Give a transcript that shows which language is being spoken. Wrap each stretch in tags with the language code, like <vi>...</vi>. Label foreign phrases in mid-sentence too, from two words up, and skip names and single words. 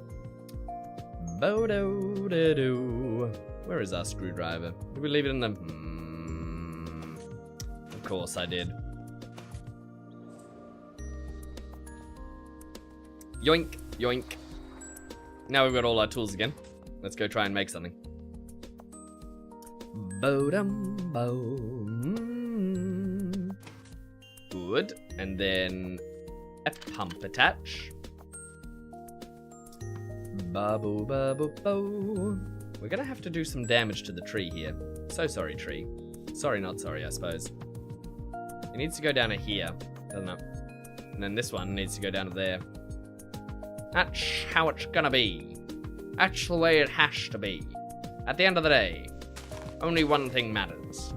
<en>Bo-do-do-do. Where is our screwdriver? Did we leave it in the... Of course I did. Yoink, yoink. Now we've got all our tools again. Let's go try and make something. Bo-dum-bo. Good. And then a pump attach. Ba-bo-ba-bo-bo. We're gonna have to do some damage to the tree here. So sorry, tree. Sorry, not sorry, I suppose. It needs to go down to here. Doesn't it? And then this one needs to go down to there. That's how it's gonna be. That's the way it has to be. At the end of the day, only one thing matters.</en>